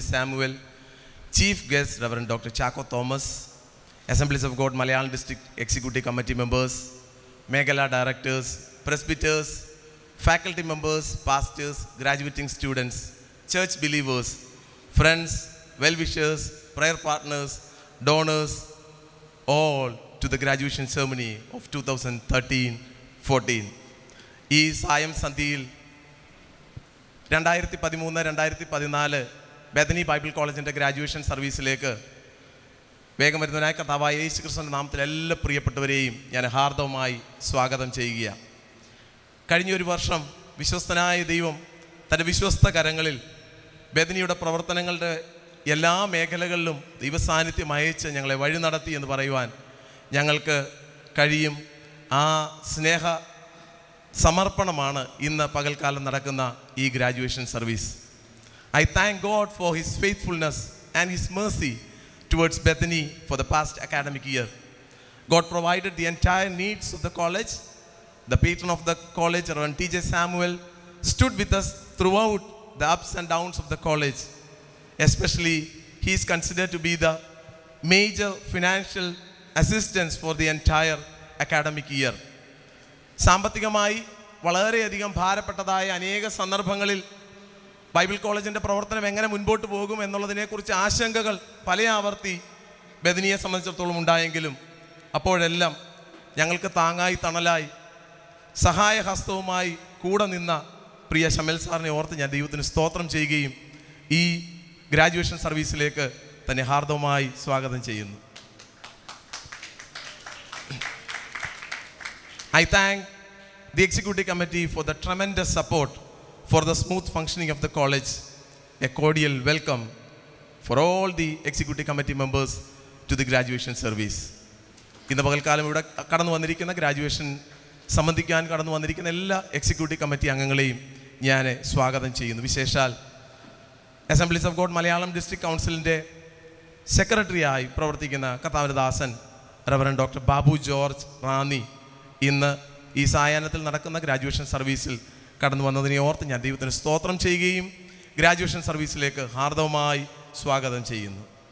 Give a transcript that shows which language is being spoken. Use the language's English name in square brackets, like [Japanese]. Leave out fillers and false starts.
[English] Samuel, Chief Guest Reverend Dr. Chako Thomas, Assemblies of God Malayalam District Executive Committee members, Megala directors, presbyters, faculty members, pastors, graduating students, church believers, friends, well-wishers, prayer partners, donors, all to the graduation ceremony of 2013-14. [Malayalam] ഈ സായം സന്ധ്യയിൽ 2013-2014 Bethany Bible കോളേജിൻ്റെ graduation സർവീസിലേക്ക് വേഗം വരുന്നതിനായ കർത്താവായ യേശു ക്രിസ്തുവിൻ്റെ നാമത്തിൽ എല്ലാ പ്രിയപ്പെട്ടവരെയും ഞാൻ ഹാർദവമായി സ്വാഗതം ചെയ്യുകയാണ്. കഴിഞ്ഞൊരു വർഷം വിശ്വസ്തനായ ദൈവം തൻ്റെ വിശ്വസ്ത കരങ്ങളിൽ ബെഥനിയുടെ പ്രവർത്തനങ്ങളുടെ എല്ലാ മേഖലകളിലും ദൈവസാന്നിധ്യം അയച്ച് ഞങ്ങളെ വഴി നടത്തി എന്ന് പറയുവാൻ ഞങ്ങൾക്ക് കഴിയും. ആ സ്നേഹ സമർപ്പണമാണ് ഇന്ന് പകൽക്കാലം നടക്കുന്ന ഈ graduation service. [English] I thank God for His faithfulness and His mercy towards Bethany for the past academic year. God provided the entire needs of the college. The patron of the college, Reverend T.J. Samuel, stood with us throughout the ups and downs of the college. Especially, he is considered to be the major financial assistance for the entire academic year. [Malayalam] സാമ്പത്തികമായി വളരെയധികം ഭാരപ്പെട്ടതായ അനേക സന്ദർഭങ്ങളിൽ Bible കോളേജിൻ്റെ പ്രവർത്തനം എങ്ങനെ മുൻപോട്ട് പോകും എന്നുള്ളതിനെക്കുറിച്ച് ആശങ്കകൾ പല ആവർത്തി ബെഥനിയെ സംബന്ധിച്ചിടത്തോളം ഉണ്ടായെങ്കിലും അപ്പോഴെല്ലാം ഞങ്ങൾക്ക് താങ്ങായി തണലായി സഹായഹസ്തവുമായി കൂടെ നിന്ന പ്രിയ ശമൽ സാറിനെ ഓർത്ത് ഞാൻ ദൈവത്തിന് സ്തോത്രം ചെയ്യുകയും ഈ ഗ്രാജുവേഷൻ സർവീസിലേക്ക് തന്നെ ഹാർദവമായി സ്വാഗതം ചെയ്യുന്നു. [English] I thank the executive committee for the tremendous support for the smooth functioning of the college. A cordial welcome for all the executive committee members to the graduation service. [Malayalam] ഇന്ന് പകൽക്കാലം ഇവിടെ കടന്നു വന്നിരിക്കുന്ന ഗ്രാജുവേഷൻ സംബന്ധിക്കാൻ കടന്നു വന്നിരിക്കുന്ന എല്ലാ എക്സിക്യൂട്ടീവ് കമ്മിറ്റി അംഗങ്ങളെയും ഞാൻ സ്വാഗതം ചെയ്യുന്നു. വിശേഷാൽ assemblies of God Malayalam district കൗൺസിലിൻ്റെ സെക്രട്ടറിയായി പ്രവർത്തിക്കുന്ന കർത്താവിൻ്റെ ദാസൻ reverend doctor Babu George Ranni ഇന്ന് ഈ സായാഹ്നത്തിൽ നടക്കുന്ന ഗ്രാജുവേഷൻ സർവീസിൽ കടന്നു വന്നതിനെ ഓർത്ത് ഞാൻ ദൈവത്തിന് സ്തോത്രം ചെയ്യുകയും ഗ്രാജുവേഷൻ സർവീസിലേക്ക് ഹാർദവമായി സ്വാഗതം ചെയ്യുന്നു.